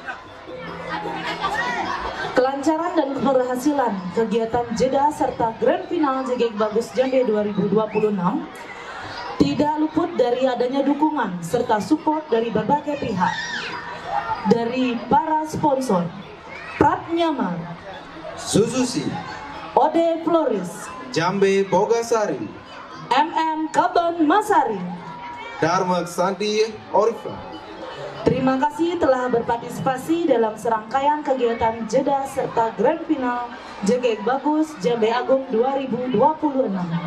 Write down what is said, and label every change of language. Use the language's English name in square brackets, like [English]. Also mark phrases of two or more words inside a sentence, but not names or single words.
[Indonesian] Kelancaran dan keberhasilan kegiatan jeda serta [English] grand final [Indonesian] Jeget Bagus Jambe 2026 tidak luput dari adanya dukungan serta support dari berbagai pihak. Dari para sponsor, Pratnyama, Suzuki, Ode Floris, Jambe Bogasari, Kaban Masari, Dharma Santi Orifla. Terima kasih telah berpartisipasi dalam serangkaian kegiatan jeda serta [English] grand final [Indonesian] Jeget Bagus Jambe Agung 2026.